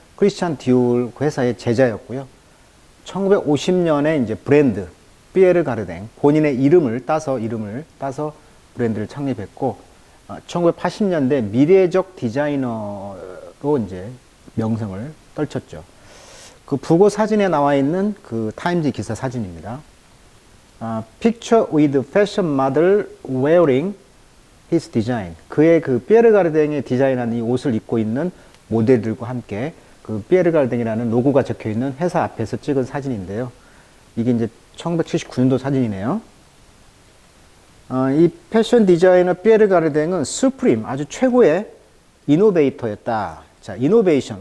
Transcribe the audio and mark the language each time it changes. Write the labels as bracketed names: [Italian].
[Korean] 크리스찬 디올 회사의 제자였고요. 1950년에 이제 브랜드 피에르 가르댕 본인의 이름을 따서 브랜드를 창립했고 1980년대 미래적 디자이너로 이제 명성을 떨쳤죠. 그 부고 사진에 나와 있는 그 타임즈 기사 사진입니다. [English] Picture with fashion model wearing his design. [Korean] 그의 그 피에르 가르댕의 디자인한 이 옷을 입고 있는 모델들과 함께 그 피에르 가르댕이라는 로고가 적혀 있는 회사 앞에서 찍은 사진인데요. 이게 이제 1979년도 사진이네요. 이 패션 디자이너 피에르 가르댕은 수프림, 아주 최고의 이노베이터였다. 자, 이노베이션.